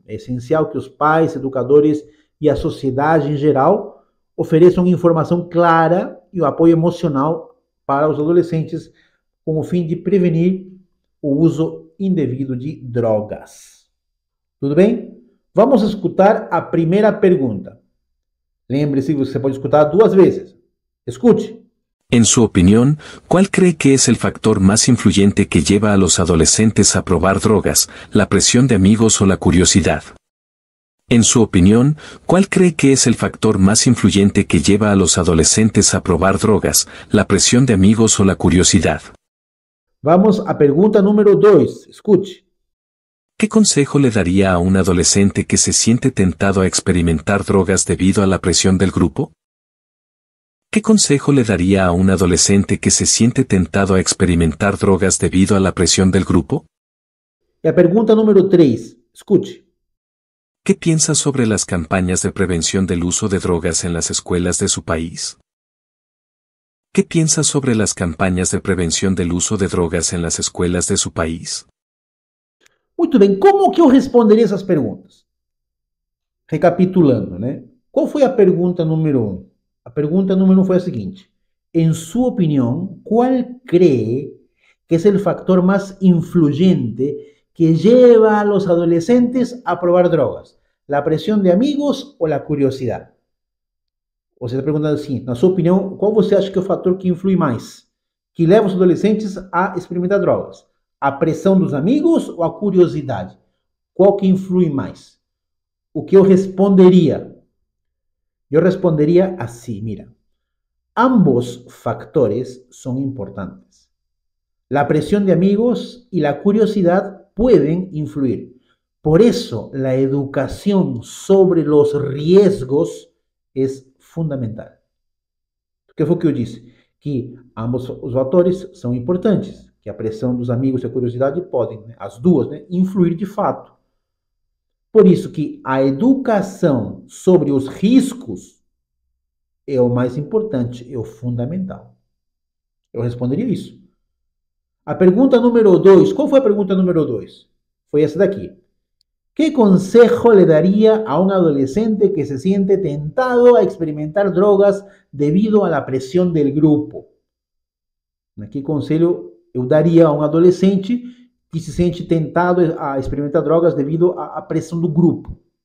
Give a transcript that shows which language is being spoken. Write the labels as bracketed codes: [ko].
[pt] É essencial que os pais, educadores e a sociedade em geral ofereçam informação clara e o apoio emocional para os adolescentes com o fim de prevenir o uso indevido de drogas. Tudo bem? Vamos escutar a primeira pergunta. Lembre-se, você pode escutar 2 vezes. Escute. [es] En su opinión, ¿cuál cree que es el factor más influyente que lleva a los adolescentes a probar drogas, la presión de amigos o la curiosidad? En su opinión, ¿cuál cree que es el factor más influyente que lleva a los adolescentes a probar drogas, la presión de amigos o la curiosidad? [pt] Vamos à pergunta número 2. Escute. [es] ¿Qué consejo le daría a un adolescente que se siente tentado a experimentar drogas debido a la presión del grupo? ¿Qué consejo le daría a un adolescente que se siente tentado a experimentar drogas debido a la presión del grupo? [pt] E a pergunta número 3. Escute. [es] ¿Qué piensa sobre las campañas de prevención del uso de drogas en las escuelas de su país? ¿Qué piensa sobre las campañas de prevención del uso de drogas en las escuelas de su país? [pt] Muito bem, como que eu responderia essas perguntas? Recapitulando, né? Qual foi a pergunta número 1? A pergunta número 1 foi a seguinte: em sua opinião, qual cree que é o factor mais influyente que [es] lleva a los adolescentes a probar drogas? ¿La presión de amigos o la curiosidad? [pt] Você está perguntando assim, na sua opinião, qual você acha que é o fator que influi mais? Que leva os adolescentes a experimentar drogas? A pressão dos amigos ou a curiosidade? Qual que influi mais? O que eu responderia? Eu responderia assim, mira. [es] Ambos factores son importantes. La presión de amigos y la curiosidad pueden influir. Por eso, la educación sobre los riesgos es fundamental. [pt] O que foi que eu disse? Que ambos os fatores são importantes, que a pressão dos amigos e a curiosidade podem, as duas, influir de fato. Por isso que a educação sobre os riscos é o mais importante, é o fundamental. Eu responderia isso. A pergunta número 2, qual foi a pergunta número 2? Foi essa daqui. [es] ¿Qué consejo le daría a un adolescente que se siente tentado a experimentar drogas debido a la presión del grupo? [pt] ¿Qué conselho eu daria a um adolescente que se sente tentado a experimentar drogas devido à pressão do grupo?